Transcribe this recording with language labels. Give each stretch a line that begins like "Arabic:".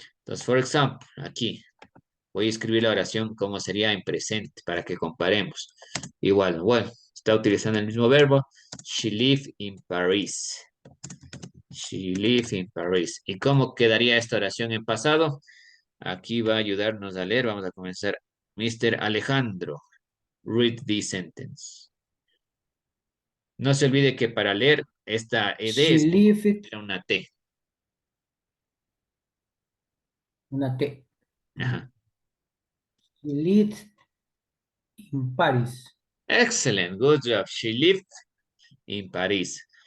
Spanish: Entonces, por ejemplo, aquí voy a escribir la oración como sería en presente para que comparemos. Igual, bueno, está utilizando el mismo verbo.
English: She lived in Paris. She lived in Paris.
Spanish: ¿Y cómo quedaría esta oración en pasado? Aquí va a ayudarnos a leer. Vamos a comenzar. Mr.
English: Alejandro, read this sentence.
Spanish: No se olvide que para leer esta ed
English: She
Spanish: es como
English: lived,
Spanish: una T. una T. Ajá.
English: She lived in Paris. Excellent, good job. She lived in Paris.